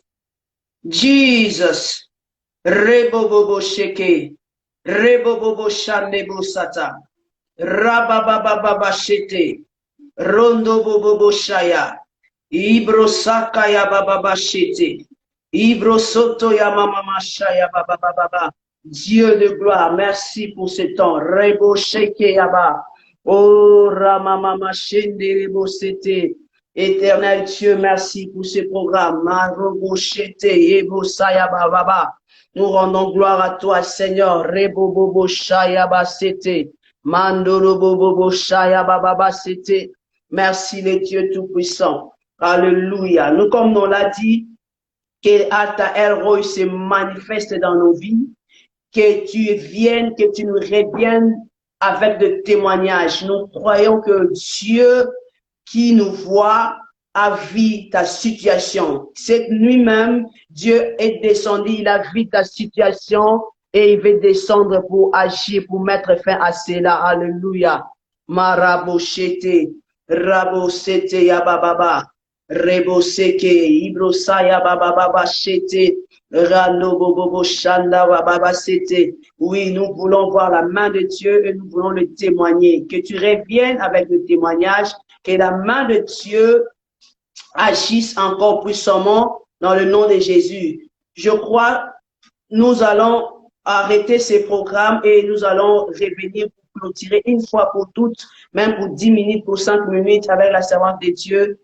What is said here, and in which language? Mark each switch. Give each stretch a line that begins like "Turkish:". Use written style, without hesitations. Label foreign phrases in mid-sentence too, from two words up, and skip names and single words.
French: Jesus. Rebobobo sheke. Rebobobo shanebo sata. Rabababa shete. Rondo bobobo shaya. Ibro sakaya bababa shete. Ibro soto ya mama shaya bababa. Dieu de gloire, merci pour ce temps. Rebo sheke yaba. Oh, Ramamama shende rebo sete. Éternel Dieu, merci pour ce programme. Marobo shete yebo sayaba baba. Nous rendons gloire à toi, Seigneur. Rebo bobo shayaba sete. Mandoro bobo shayaba baba sete. Merci le Dieu Tout-Puissant. Alléluia. Nous, comme on l'a dit, que Alta El Roi se manifeste dans nos vies, que tu viennes, que tu nous reviennes avec des témoignages. Nous croyons que Dieu qui nous voit a vu ta situation. Cette nuit même, Dieu est descendu, il a vu ta situation et il veut descendre pour agir, pour mettre fin à cela. Alléluia. Maraboshete, Rabosete Yabababa, Reboseke, Ibrosaya Bababa Shete, Rano Bobo Shanda Bababa Sete. Oui, nous voulons voir la main de Dieu et nous voulons le témoigner. Que tu reviennes avec le témoignage, que la main de Dieu agisse encore puissamment dans le nom de Jésus. Je crois, nous allons arrêter ces programmes et nous allons revenir pour clôturer une fois pour toutes, même pour 10 minutes, pour 5 minutes avec la servante de Dieu.